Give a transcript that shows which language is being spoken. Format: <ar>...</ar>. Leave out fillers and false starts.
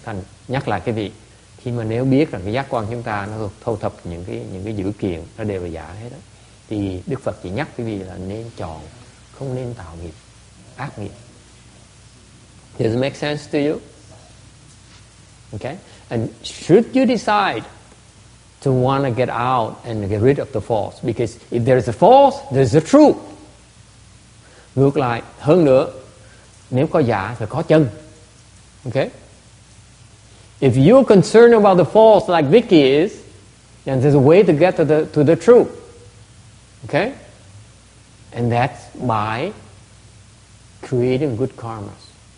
<vi>Thành nhắc lại cái vị, khi mà nếu biết rằng cái giác quan chúng ta nó thâu thập những cái dữ kiện nó đều là giả hết đó, thì Đức Phật chỉ nhắc quý vị là nên chọn, không nên tạo nghiệp, ác nghiệp.</vi> <en>Does it make sense to you? Okay? And should you decide to want to get out and get rid of the false, because if there is a false, there is a true.</en> <vi>Ngược lại, hơn nữa, nếu có giả thì có chân.</vi> <en>Okay? If you're concerned about the false like Vicky is, then there's a way to get to the true. Okay? And that's by creating good karmas.</en>